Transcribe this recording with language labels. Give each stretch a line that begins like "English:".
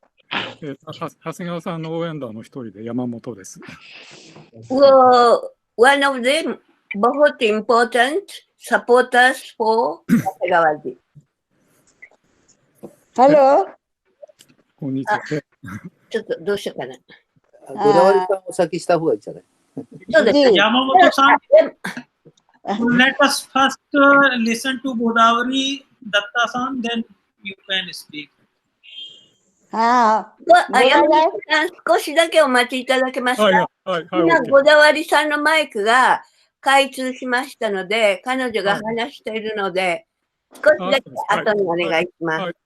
Japanese: 長谷川さんの応援団の一人で山本です。
English: One of them
Hindi: बहुत
English: important supporters for 長谷川जी。 Hello。
Japanese: こんにちは。ちょっとどうしようかな。ゴダワリさんを先した方がいいんじゃない？そうですね。
English: Yamamoto-san, let us first listen to Godavari Datta-san, then you can speak.
Japanese: 山本さん、少しだけお待ちいただけますか？今、ゴダワリさんのマイクが開通しましたので、彼女が話しているので、少しだけ後にお願いします。